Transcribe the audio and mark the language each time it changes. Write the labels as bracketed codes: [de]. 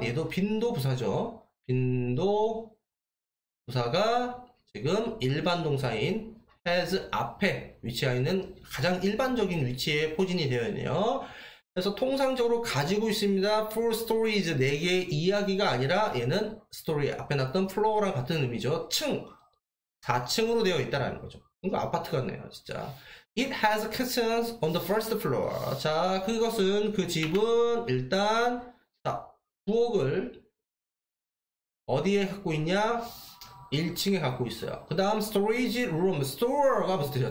[ko] 얘도 빈도 부사죠. 빈도 부사가 지금 일반 동사인 has 앞에 위치해 있는 가장 일반적인 위치에 포진이 되어 있네요. 그래서 통상적으로 가지고 있습니다. [en] 4 stories [ko] 4개의 이야기가 아니라 얘는 story 앞에 났던 floor랑 같은 의미죠. 4층으로 되어 있다라는 거죠. 이거 아파트 같네요, 진짜. [en] It has kitchens on the first floor. [ko] 자, 그것은 그 집은 일단 자, 부엌을 어디에 갖고 있냐? 1층에 갖고 있어요. 그 다음 [en] storage room, [ko] store가 무슨 뜻이에요?